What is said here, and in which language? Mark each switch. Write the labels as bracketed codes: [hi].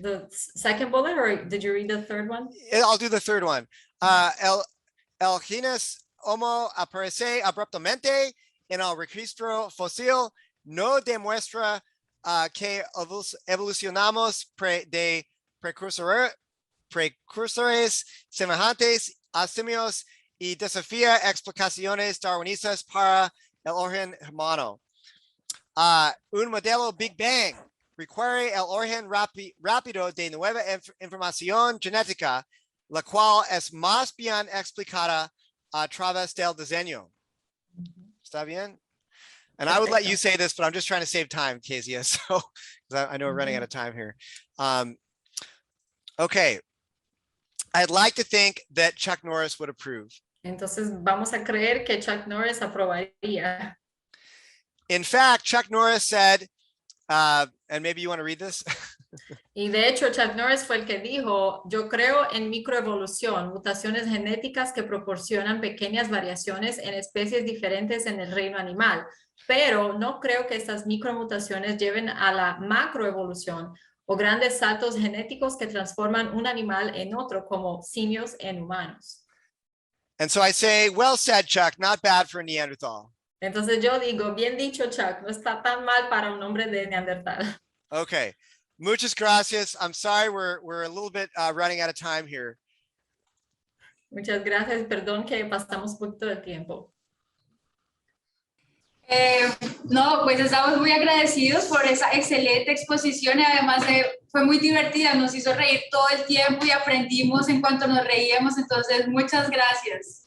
[en] The second bullet, or did you read the third one? I'll do the third one. [es] El genus Homo aparece abruptamente en el registro fósil, no demuestra que evolucionamos de precursores semejantes a simios y desafía explicaciones darwinistas para el origen humano. Un modelo Big Bang requiere el origen rápido de nueva información genética, la cual es más bien explicada a través del diseño. ¿Está bien? [en] And I would let you say this, but I'm just trying to save time, Kezia, so I know we're running out of time here. Okay. I'd like to think that Chuck Norris would approve. [es] Entonces vamos a creer que Chuck Norris aprobaría. [en] In fact, Chuck Norris said, and maybe you want to read this? [es] Y de hecho, Chuck Norris fue el que dijo, yo creo en microevolución, mutaciones genéticas que proporcionan pequeñas variaciones en especies diferentes en el reino animal, pero no creo que estas micromutaciones lleven a la macroevolución o grandes saltos genéticos que transforman un animal en otro, como simios en humanos. [en] And so I say, well said, Chuck, not bad for a Neanderthal. [es] Entonces yo digo, bien dicho, Chuck, no está tan mal para un hombre de Neandertal. Okay, muchas gracias. [en] I'm sorry we're a little bit running out of time here. [es] Muchas gracias, perdón que pasamos un poquito de tiempo. No, pues estamos muy agradecidos por esa excelente exposición y además fue muy divertida, nos hizo reír todo el tiempo y aprendimos en cuanto nos reíamos, entonces muchas gracias.